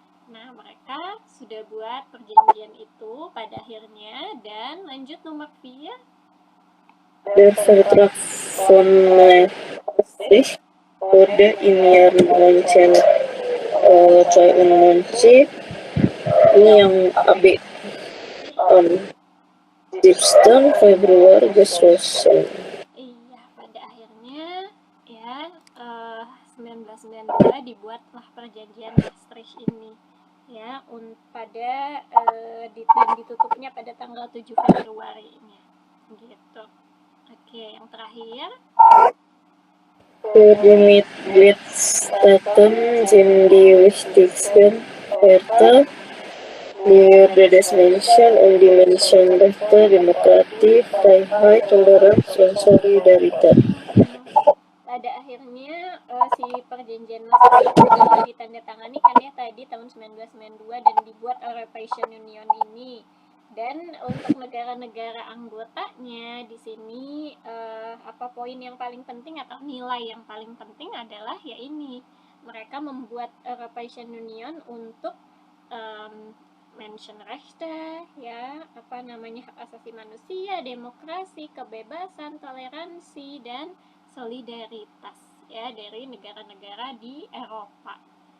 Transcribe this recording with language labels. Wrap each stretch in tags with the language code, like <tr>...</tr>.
<id>Nah, mereka sudah buat perjanjian itu pada akhirnya. Dan lanjut nomor 4.</id> <de>Der Vertrag von Maastricht wurde im Jahr 1992,</de> <id>ini yang AB,</id> <de>17. Februari geschlossen.</de> <id>Iya, pada akhirnya ya 1992 dibuatlah perjanjian Maastricht ini ya, dan ditutupnya pada tanggal 7 Februari ini gitu. Oke, yang terakhir.</id> <de>Für die Mitgliedstaaten sind die wichtigsten Werte die Würde des Menschen und die Menschenrechte, Demokratie, Freiheit, Toleranz, und Solidaritas.</de> <id>Pada akhirnya si perjanjian Maastricht sudah ditandatangani kan ya tadi tahun 1992 dan dibuat European Union ini. Dan untuk negara-negara anggotanya di sini poin yang paling penting atau nilai yang paling penting adalah ya ini, mereka membuat European Union untuk Menschenrechte ya, hak asasi manusia, demokrasi, kebebasan, toleransi, dan solidaritas ya dari negara-negara di Eropa.</id>